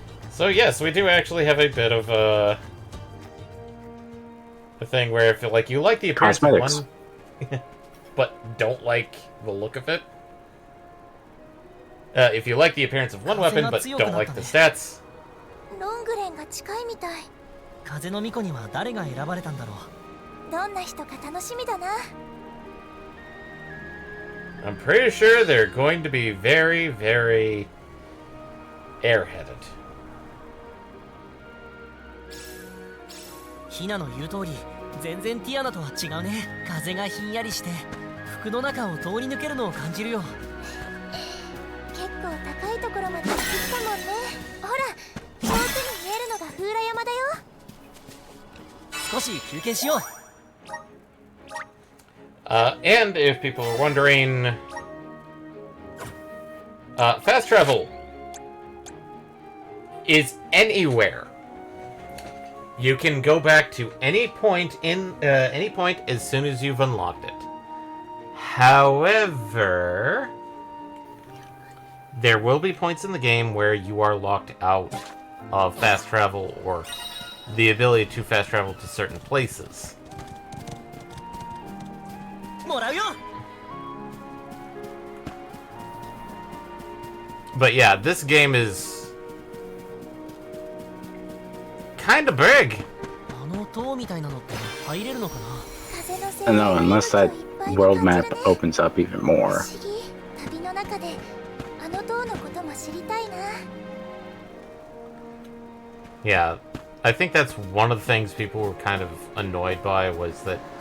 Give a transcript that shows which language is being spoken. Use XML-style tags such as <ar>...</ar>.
<en>So yes, we do actually have a bit of a thing where if like you like the appearance of one, but don't like the look of it. If you like the appearance of one weapon but don't like the stats.</en> <ja>ロングレンが近いみたい。風の巫女には誰が選ばれたんだろう。どんな人か楽しみだな。</ja> <en>I'm pretty sure they're going to be very, very airheaded.</en> <ja>ヒナの言う通り、全然ティアナとは違うね。風がひんやりして服の中を通り抜けるのを感じるよ。結構高いところまで行ってきたもんね。ほら、遠くに見えるのが風来山だよ。少し休憩しよう。</ja> <en>And if people are wondering, fast travel is anywhere. You can go back to any point as soon as you've unlocked it. However, there will be points in the game where you are locked out of fast travel or the ability to fast travel to certain places.</en> <ja>もらうよ。</ja> <en>But yeah, this game is kind of big.</en> <ja>あの塔みたいなのって入れるのかな。</ja> <en>I know, unless that world map opens up even more.</en> <ja>旅の中であの塔のことも知りたいな。</ja> <en>Yeah, I think that's one of the things people were kind of annoyed by was that.</en>